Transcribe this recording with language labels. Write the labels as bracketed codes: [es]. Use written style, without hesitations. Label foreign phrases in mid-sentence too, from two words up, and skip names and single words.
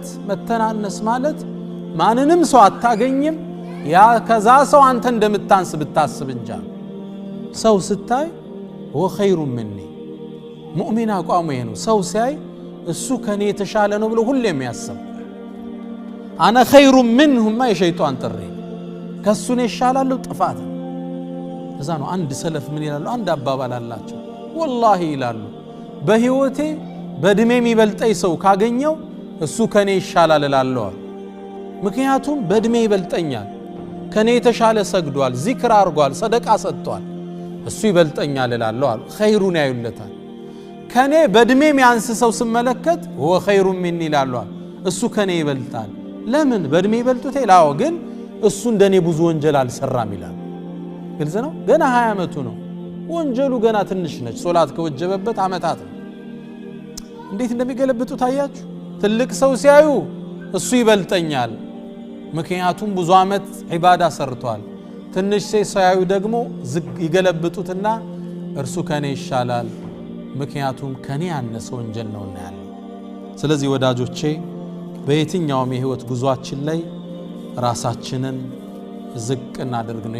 [am] መተናነስ ማለት ማንንም ሰው አታገኝም ያ ከዛ ሰው አንተ እንደምታንስ ብታስብ እንጂ ሰው ስታይ [ar] وخير مني [am] ሙእሚን አቋሙ ይሄ ነው ሰው ሲያይ እሱ ከኔ የተሻለ ነው ብሎ ሁሉ የሚያስብ [ar] أنا خير منهم ما [am] የሸይጣን ጥሪ ከሱን ይሻላል ጥፋት እዛ ነው አንድ ሰለፍ ምን ይላሉ አንድ አባባል አላቸው ወላሂ ይላሉ በህይወቴ በእድሜ የሚበልጠኝ ሰው ካገኘው እሱ ከኔ ይሻላል እላለሁ ምክንያቱም በእድሜ ይበልጠኛል ከኔ የተሻለ ሰግዷል ዚክር አርጓል ሰደቃ ሰጥቷል እሱ ይበልጠኛል እላለሁ ኸይሩን ያዩለታል ከኔ በእድሜ የሚያንስ ሰው ስመለከት [ar] هو خير مني [am] እላለሁ እሱ ከኔ ይበልጣል ለምን በእድሜ ይበልጡት ይላው ግን እሱ እንደኔ ብዙ ወንጀል አልሰራም ይላል ግልጽ ነው ገና 20 አመቱ ነው ወንጀሉ ገና ትንሽ ነች ሶላት ከወጀበበት አመታት ነው እንዴት እንደሚገለብጡ ታያችሁ ትልቅ ሰው ሲያዩ እሱ ይበልጠኛል ምክንያቱም ብዙ አመት ዒባዳ ሰርቷል ትንሽ ሲያዩ ደግሞ ይገለብጡትና እርሱ ከኔ ይሻላል ምክንያቱም ከኔ ያነሰ ወንጀል ነውና ያለው ስለዚህ ወዳጆቼ በየትኛውም የህይወት ጉዟችን ላይ ራሳችንን ዝቅ እናድርግ ነው